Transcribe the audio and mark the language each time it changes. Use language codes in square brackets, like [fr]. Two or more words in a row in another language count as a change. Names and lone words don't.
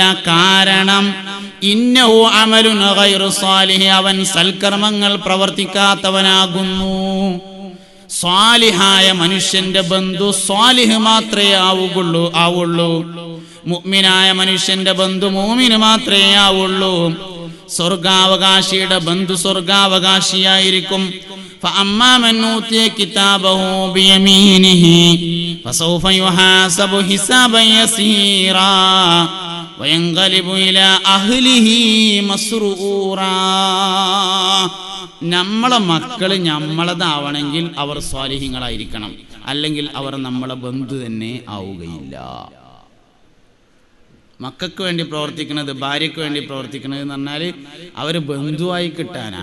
[ml] കാരണം [ar] إنه عمل غير صالح, [ml] അവൻ സൽക്കർമ്മങ്ങൾ പ്രവർത്തിക്കാത്തവനാകുന്നു. സ്വാലിഹായ മനുഷ്യന്റെ ബന്ധു സ്വാലിഹ് മാത്രമേ ആവുള്ളൂ. മുഅ്മിനായ മനുഷ്യന്റെ ബന്ധു മുഅ്മിന് മാത്രമേ ആവുള്ളൂ. സ്വർഗാവകാശിയുടെ ബന്ധു സ്വർഗാവകാശിയായിരിക്കും. [ar] فأما من أوتي كتابه بيمينه فسوف يحاسب حسابا يسيرا وينقلب إلى أهله مسرورا. [ml] നമ്മളെ മക്കൾ നമ്മളതാവണമെങ്കിൽ അവർ സ്വാലിഹീങ്ങളായിരിക്കണം, അല്ലെങ്കിൽ അവർ നമ്മളെ ബന്ധു തന്നെ ആവുകയില്ല. മക്കൾക്ക് വേണ്ടി പ്രവർത്തിക്കുന്നത്, ഭാര്യയ്ക്ക് വേണ്ടി പ്രവർത്തിക്കുന്നത് എന്ന് പറഞ്ഞാൽ അവർ ബന്ധുവായി കിട്ടാനാ.